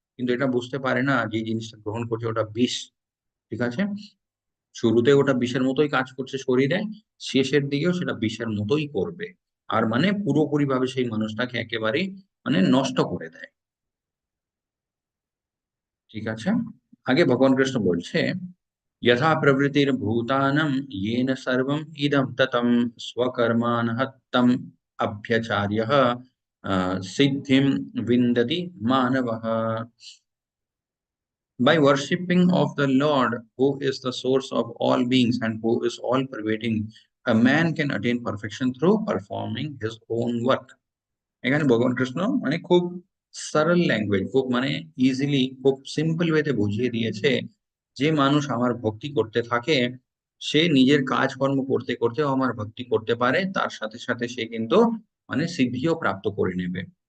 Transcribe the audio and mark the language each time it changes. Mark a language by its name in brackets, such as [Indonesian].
[Bangla] কিন্তু এটা বুঝতে পারে না যে জিনিসটা গ্রহণ করছে ওটা বিষ, ঠিক আছে? শুরুতে ওটা বিষের মতোই কাজ করছে শরীরে, শেষের দিকেও সেটা বিষের মতোই করবে। আর মানে পুরোপুরি ভাবে সেই মানুষটাকে একেবারেই মানে নষ্ট করে দেয়, ঠিক আছে? আগে ভগবান কৃষ্ণ বলছে, [Sanskrit] यथा प्रवृत्तिर्भूतानां येन सर्वम् इदं ततं स्वकर्माणः तम् अभ्यचार्यः सिद्धिं विन्दति मानवः। [English] By worshipping of the Lord, who is the source of all beings and who is all pervading, a man can attain perfection through performing his own work. [Bangla] এখানে ভগবান কৃষ্ণ মানে খুব সরল ল্যাঙ্গুয়েজ, খুব মানে ইজিলি, খুব সিম্পল ওয়েতে বুঝিয়ে দিয়েছে, যে মানুষ আমার ভক্তি করতে থাকে, সে নিজের কাজকর্ম করতে করতেও আমার ভক্তি করতে পারে, তার সাথে সাথে সে কিন্তু মানে সিদ্ধিও প্রাপ্ত করে নেবে।